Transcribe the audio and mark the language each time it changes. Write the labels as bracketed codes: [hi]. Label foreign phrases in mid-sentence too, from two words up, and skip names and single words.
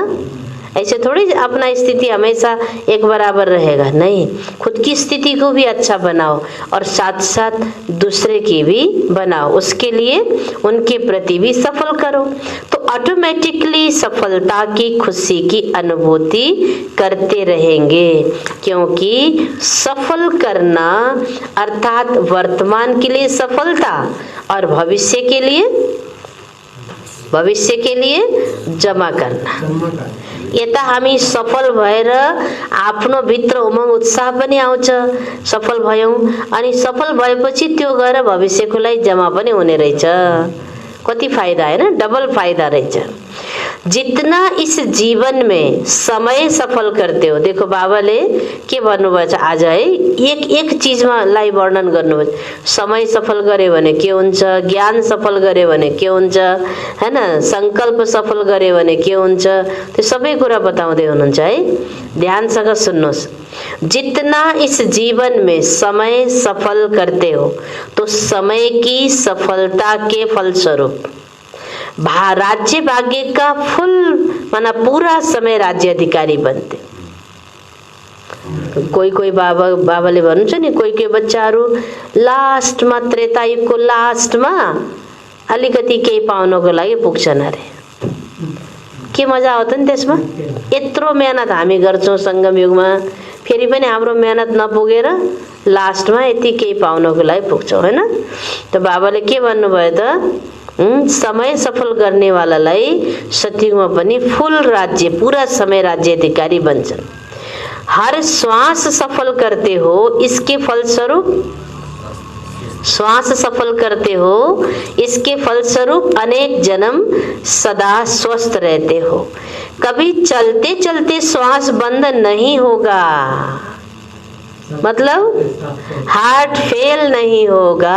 [hi] ऐसे थोड़ी अपना स्थिति हमेशा एक बराबर रहेगा, नहीं, खुद की स्थिति को भी अच्छा बनाओ और साथ साथ दूसरे की भी बनाओ, उसके लिए उनके प्रति भी सफल करो, तो ऑटोमेटिकली सफलता की खुशी की अनुभूति करते रहेंगे। क्योंकि सफल करना अर्थात वर्तमान के लिए सफलता और भविष्य के लिए जमा करना। [ne] यता हामी सफल भएर आफ्नो भित्र उमंग उत्साह पनि आउँछ, सफल भयौं, अनि सफल भएपछि त्यो गएर भविष्यको लागि जमा पनि हुने रहेछ। कति फाइदा हैन, डबल फाइदा रहेछ। [hi] जितना इस जीवन में समय सफल करते हो। [ne] देखो बाबाले के भन्नुभएछ आज है, एक चीजमा लाई वर्णन गर्नुभयो। समय सफल गरे भने के हुन्छ, ज्ञान सफल गरे भने के हुन्छ, हैन, संकल्प सफल गरे भने के हुन्छ, त्यो सबै कुरा बताउँदै हुनुहुन्छ है। ध्यानसँग सुन्नुहोस्। [hi] जितना इस जीवन में समय सफल करते हो तो समय की सफलता के फलस्वरूप राज्य भाग्य का फुल माना पूरा समय राज्य अधिकारी बनते। [ne] कोही बाबाले भन्नुहुन्छ नि, कोही बच्चाहरू लास्टमा त्रेतायुगको लास्टमा अलिकति केही पाउनको लागि पुग्छन् अरे। के मजा आउँछ नि त्यसमा। यत्रो मेहनत हामी गर्छौं संगम युगमा, फेरि पनि हाम्रो मेहनत नपुगेर लास्टमा यति केही पाउनको लागि पुग्छौं, हैन। त बाबाले के भन्नुभयो त, समय सफल गर्ने वालालाई सत्युगमा पनि फुल राज्य, पूरा समय राज्य अधिकारी बन्छन्। [hi] हर श्वास सफल करते हो, इसके फलस्वरूप श्वास सफल करते हो, इसके फलस्वरूप अनेक जन्म सदा स्वस्थ रहते हो। कभी चलते चलते श्वास बंद नहीं होगा, मतलब [en] heart fail [hi] नहीं होगा।